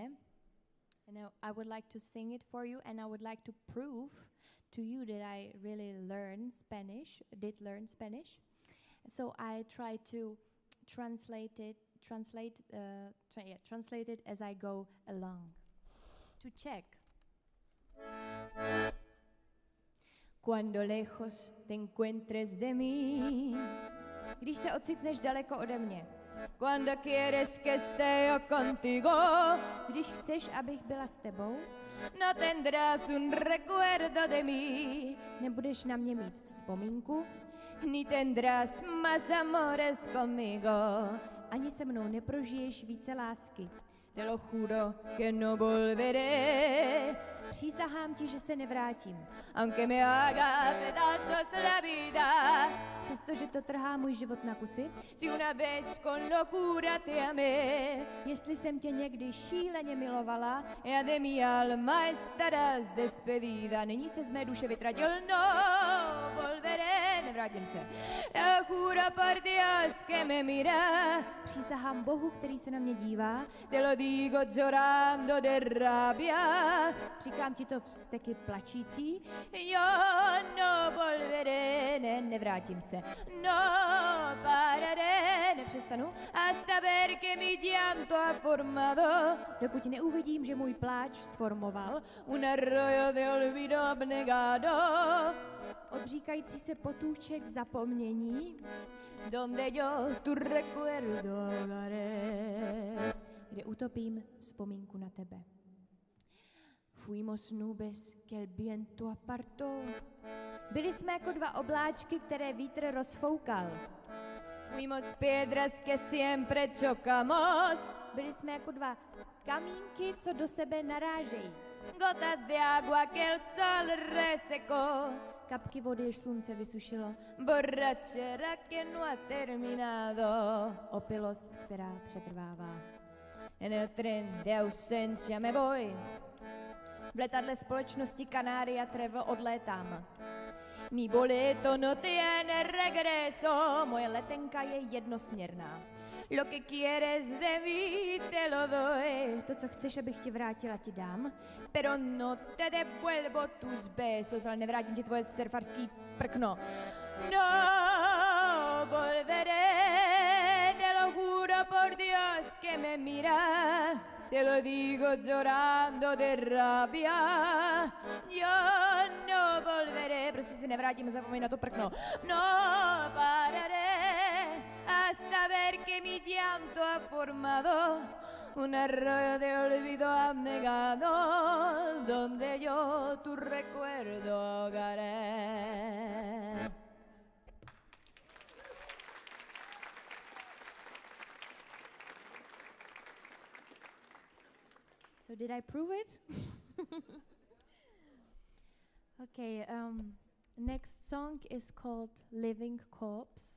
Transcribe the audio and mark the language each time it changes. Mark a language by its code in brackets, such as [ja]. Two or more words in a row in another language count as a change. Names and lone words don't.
[en] And I would like to sing it for you, and I would like to prove to you that I really did learn Spanish. So I try to translate it as I go along. To Czech. [es] Cuando lejos te encuentres de mí, [cs] když se ocitneš daleko ode mě. [es] Cuando quieres que esté yo contigo, [cs] když chceš, abych byla s tebou. [es] No tendrás un recuerdo de mí, [cs] nebudeš na mě mít vzpomínku. [es] Ni tendrás más amores conmigo, [cs] ani se mnou neprožiješ více lásky. [es] Te lo juro que no volveré. [cs] Přísahám ti, že se nevrátím. [es] Aunque me haga pedazos la vida. [cs] Přestože to trhá můj život na kusy. [es] Si una vez con locura te amé. [cs] Jestli jsem tě někdy šíleně milovala, [es] ya de mi alma estarás despedida. [cs] Nyní se z mé duše vytratil, [es] no volveré, [cs] nevrátím se. [es] Te juro por Dios que me mira. [cs] Přísahám Bohu, který se na mě dívá. [es] Te lo digo llorando de rabia. [cs] Říkám ti to vzteky plačící. [es] Yo no volveré, [cs] nevrátím se. [es] No pararé, nepřestanu. Hasta ver que mi llanto ha formado. [cs] Dokud neuvidím, že můj pláč sformoval [es] un arroyo de olvido abnegado. [cs] Odříkající se potůček zapomnění. [es] Donde yo tu recuerdo ahogaré. [cs] Kde utopím vzpomínku na tebe. [es] Fuimos nubes que el viento apartó. [cs] Byli jsme jako dva obláčky, které vítr rozfoukal. [es] Fuimos piedras que siempre chocamos. [cs] Byli jsme jako dva kamínky, co do sebe narážejí. [es] Gotas de agua que el sol resecó. [cs] Kapky vody, jež slunce vysušilo. [es] Borrachera que no ha terminado. [cs] Opilost, která přetrvává. [es] En el tren de ausencia me voy. [cs] V letadle společnosti Canaria Travel odlétám. [es] Mi boleto no tiene regreso, [cs] moje letenka je jednosměrná. [es] Lo que quieres de mí te lo doy. [cs] To, co chceš, abych ti vrátila, ti dám. [es] Pero no te devuelvo tus besos, [cs] ale nevrátím ti tvoje surfarský prkno. [es] No volveré, te lo juro por Dios que me mira. Te lo digo llorando de rabia. Yo no volveré, [cs] prostě se nevrátím, zapomeň na to prkno. [es] No pararé hasta ver que mi llanto ha formado un arroyo de olvido abnegado donde yo tu recuerdo ahogaré. [en] So did I prove it? Okay, next song is called Living Corpse.